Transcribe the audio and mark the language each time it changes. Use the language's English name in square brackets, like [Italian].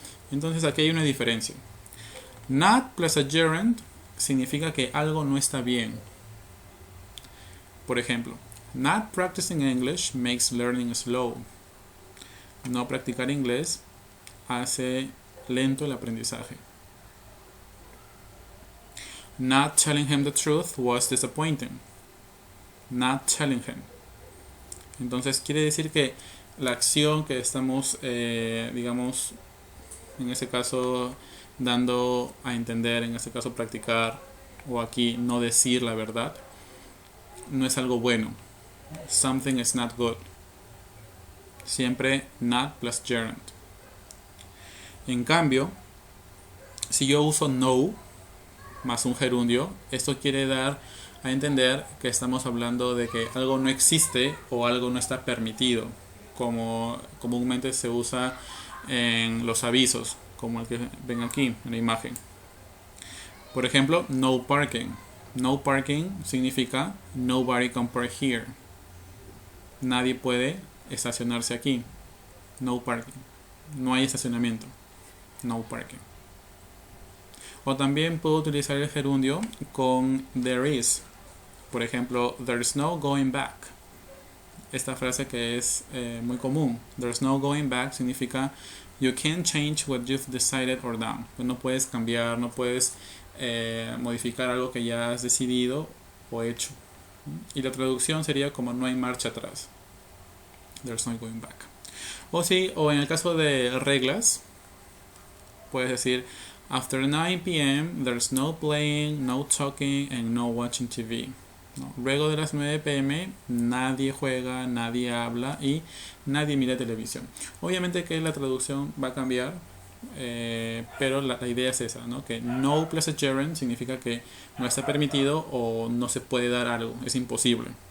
[Spanish] Entonces aquí hay una diferencia. Not plus a gerund significa que algo no está bien. [English] Por ejemplo, not practicing English makes learning slow. [Spanish] No practicar inglés hace lento el aprendizaje. [English] Not telling him the truth was disappointing. Not telling him. [Spanish] Entonces quiere decir que la acción que estamos, digamos, en ese caso dando a entender, en este caso practicar, o aquí no decir la verdad, no es algo bueno. [English] Something is not good. Siempre not plus gerund. [Spanish] En cambio, si yo uso no más un gerundio, esto quiere dar a entender que estamos hablando de que algo no existe o algo no está permitido, como comúnmente se usa en los avisos, como el que ven aquí en la imagen. Por ejemplo, no parking. [English] No parking significa nobody can park here. [Spanish] Nadie puede estacionarse aquí. No parking. No hay estacionamiento. No parking. O también puedo utilizar el gerundio con there is. Por ejemplo, there's no going back. Esta frase que es muy común. [English] There's no going back significa you can't change what you've decided or done. [Spanish] No puedes cambiar, no puedes modificar algo que ya has decidido o hecho. Y la traducción sería como no hay marcha atrás. There's no going back. O en el caso de reglas, puedes decir after 9 p.m. [English] there's no playing, no talking and no watching TV. [Spanish] No. Luego de las 9 p.m. nadie juega, nadie habla y nadie mira televisión. Obviamente que la traducción va a cambiar, pero la idea es esa, ¿no? Que no plus a gerund significa que no está permitido o no se puede dar algo, es imposible.